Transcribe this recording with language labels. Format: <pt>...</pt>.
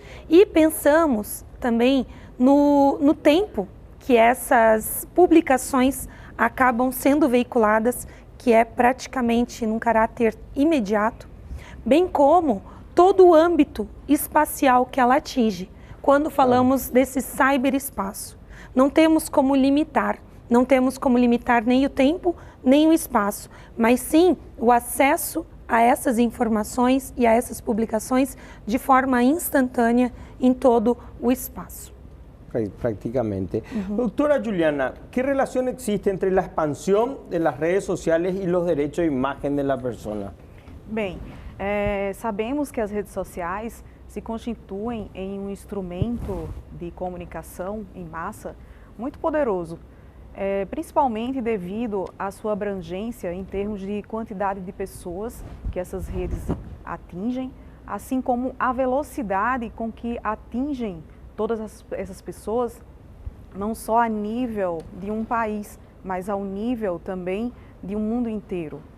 <pt>E pensamos também no tempo que essas publicações acabam sendo veiculadas, que é praticamente num caráter imediato, bem como todo o âmbito espacial que ela atinge, quando falamos desse cyberespaço. Não temos como limitar nem o tempo, nem o espaço, mas sim o acesso a essas informações e a essas publicações de forma instantânea em todo o espaço.</pt> <es>Prácticamente. Doctora Juliana, ¿qué relación existe entre la expansión de las redes sociales y los derechos de imagen de la persona?</es> <pt>Bem, sabemos que as redes sociais se constituem em um instrumento de comunicação em massa muito poderoso. principalmente devido à sua abrangência em termos de quantidade de pessoas que essas redes atingem, assim como a velocidade com que atingem todas essas pessoas, não só a nível de um país, mas ao nível também de um mundo inteiro.</pt>